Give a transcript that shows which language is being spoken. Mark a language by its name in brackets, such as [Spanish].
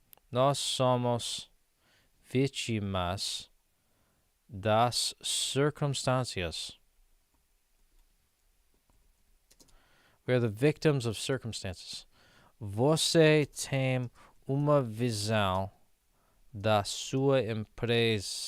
[Portuguese] Nós somos vítimas das circunstâncias. [English] We are the victims of circumstances. [Portuguese] Você tem uma visão da sua empresa.